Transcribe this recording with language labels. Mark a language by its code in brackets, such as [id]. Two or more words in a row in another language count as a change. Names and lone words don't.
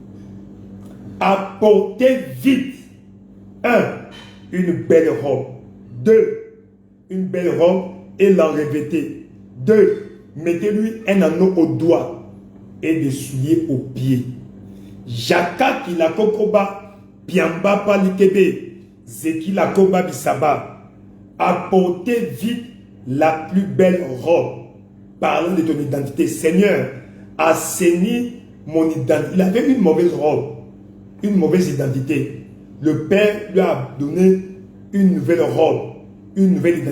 [fr] Apportez vite, 1, une belle robe. 2, une belle robe et l'en revêtez. 2, mettez-lui un anneau au doigt et des souliers aux pieds. Jaka ki la kokoba, piamba palikebe, zeki la koba bisaba. Apportez vite la plus belle robe. Parlant de ton identité, Seigneur, assaini mon identité. Il avait une mauvaise robe, une mauvaise identité. Le Père lui a donné une nouvelle robe, une nouvelle identité.